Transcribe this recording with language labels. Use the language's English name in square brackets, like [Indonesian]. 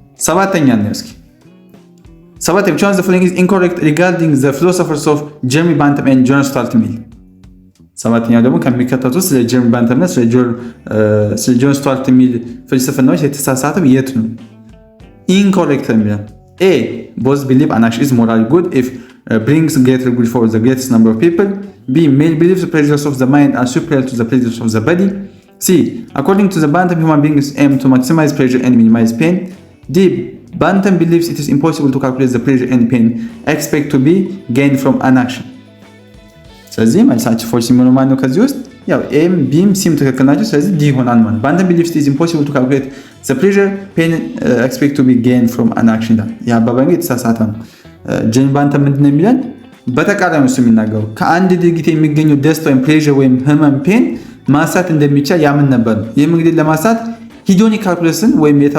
[Amharic] ሰባተኛ ነው እስኪ ሰባተኛ [English] which one of the following is incorrect regarding the philosophers of Jeremy Bentham and John Stuart Mill። [Amharic] ሰባተኛው ደግሞ ከሚከተቱት ስለ ጀርሚ ባንተም እና ስለ ጆን ስቱዋርት ሚል ፍልስፍናዎች የተሳሳተው የት ነው? [English] ኢንኮሬክት የሚለው A both believe an action is morally good if brings greater good for the greatest number of people. B male believes the pleasures of the mind are superior to the pleasures of the body. C according to the Bentham human beings aim to maximize pleasure and minimize pain. D Bentham believes it is impossible to calculate the pleasure and pain expect to be gained from an action። [Amharic] ስለዚህ መልሳችን ፎርስ የሚሆነው ማለት ነው። ከዚህ ውስጥ ያው ኤም ቢም ሲም ትክክል ናቸው። ስለዚህ ዲ ይሆናል ማለት [English] Bentham believes it is impossible to calculate the pleasure pain expect to be gained from an action። [Amharic] ያ አባባል የተሳሳተ ነው። ጀርሚ ባንተም ምንድነው የሚለን በተቃራኒው እሱ የሚናገሩ ከአንድ ድርጊት የሚገኘው ደስታ ወይም ፕሌዥር ወይም ህመም ፔን ማሳት እንደሚቻል ያምን ነበር። ይህም እንግዲህ ለማሳት ሂዶኒክ ካልኩለስን ወይም